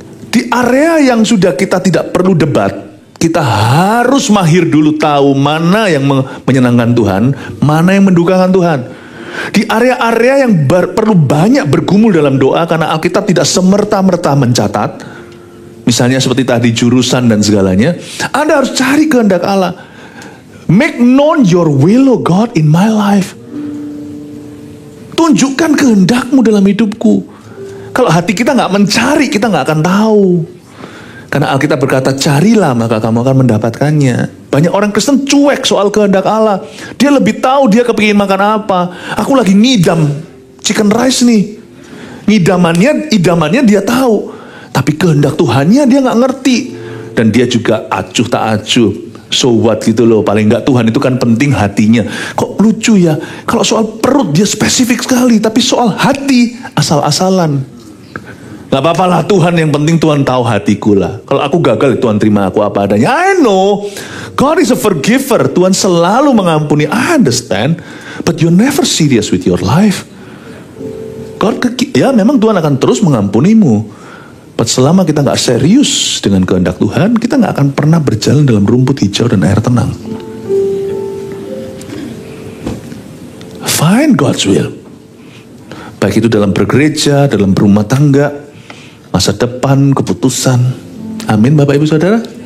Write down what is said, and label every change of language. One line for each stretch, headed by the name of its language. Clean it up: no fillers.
Indonesian: Di area yang sudah kita tidak perlu debat, kita harus mahir dulu tahu mana yang menyenangkan Tuhan, mana yang mendukakan Tuhan. Di area-area yang perlu banyak bergumul dalam doa, karena Alkitab tidak semerta-merta mencatat. Misalnya seperti tadi jurusan dan segalanya, Anda harus cari kehendak Allah.
English: Make known your will, oh God, in my life.
Indonesian: Tunjukkan kehendakmu dalam hidupku. Kalau hati kita nggak mencari, kita nggak akan tahu. Karena Alkitab berkata, carilah maka kamu akan mendapatkannya. Banyak orang Kristen cuek soal kehendak Allah. Dia lebih tahu dia kepingin makan apa. Aku lagi ngidam chicken rice nih. Idamannya dia tahu. Tapi kehendak Tuhannya dia nggak ngerti. Dan dia juga acuh tak acuh.
English: So what
Indonesian: gitu loh, paling nggak Tuhan itu kan penting hatinya. Kok lucu ya, kalau soal perut dia spesifik sekali, tapi soal hati asal-asalan. Gak apa-apa lah Tuhan, yang penting Tuhan tahu hatiku lah. Kalau aku gagal, Tuhan terima aku apa adanya.
English: I know, God is a forgiver.
Indonesian: Tuhan selalu mengampuni,
English: I understand. But you're never serious with your life.
Indonesian: God, ya memang Tuhan akan terus mengampunimu.
English: But
Indonesian: selama kita gak serius dengan kehendak Tuhan, kita gak akan pernah berjalan dalam rumput hijau dan air tenang.
English: Find God's will.
Indonesian: Baik itu dalam bergereja, dalam berumah tangga, masa depan, keputusan. Amin Bapak Ibu Saudara.